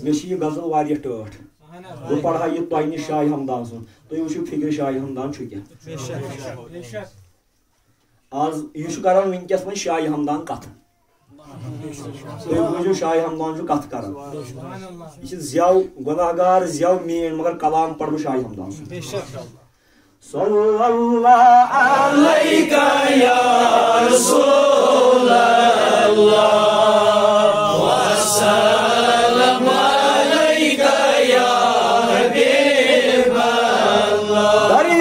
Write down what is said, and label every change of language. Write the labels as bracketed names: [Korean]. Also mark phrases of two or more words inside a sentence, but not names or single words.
[Kashmiri] مےٚ چھِ یہِ غزل واریاہ ٹٲٹھ بہٕ پرٕ ہا یہِ تۄہہِ نِش شاہِ ہمدان سُنٛد تُہۍ وٕچھِو فکرِ شاہِ ہمدان چھُ کیٛاہ آز یہِ چھُ کران وٕنکیٚس وۄنۍ شاہِ ہمدان کتھٕ تُہۍ بوٗزِو شاہِ ہمدان چھُ کتھٕ کران یہِ چھِ زٮ۪و گۄناہ گار زٮ۪و میٲنۍ مگر کلام پرٕ بہٕ شاہِ ہمدان سُنٛد [Arabic] صلی اللہ علیکہ یا رسول اللہ وسلم علیکہ یا حبیب اللہ دری